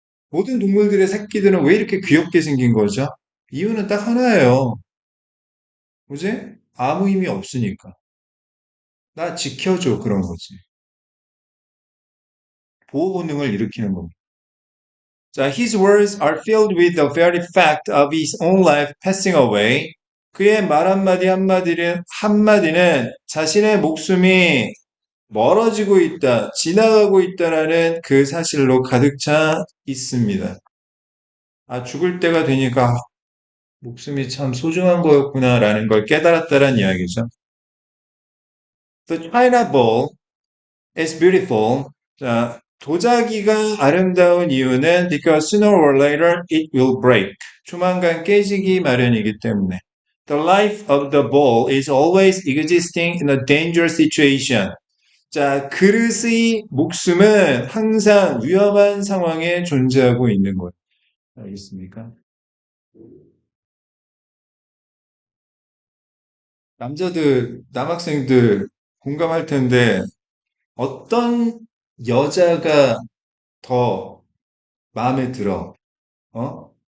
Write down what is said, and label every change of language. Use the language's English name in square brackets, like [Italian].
[Korean] 모든 동물들의 새끼들은 왜 이렇게 귀엽게 생긴 거죠? 이유는 딱 하나예요. 뭐지? 아무 의미 없으니까. 나 지켜줘, 그런 거지. 보호 본능을 일으키는 겁니다. [English] 자, his words are filled with the very fact of his own life passing away. [Korean] 그의 말 한마디는 자신의 목숨이 멀어지고 있다, 지나가고 있다라는 그 사실로 가득 차 있습니다. 아, 죽을 때가 되니까 목숨이 참 소중한 거였구나라는 걸 깨달았다는 이야기죠. [English] The China Ball is beautiful. [Korean] 자, 도자기가 아름다운 이유는 [English] because sooner or later it will break. [Korean] 조만간 깨지기 마련이기 때문에. [English] The life of the ball is always existing in a dangerous situation. [Korean] 자, 그릇의 목숨은 항상 위험한 상황에 존재하고 있는 거예요. 알겠습니까? 남학생들 공감할 텐데, 어떤 여자가 더 마음에 들어? 어?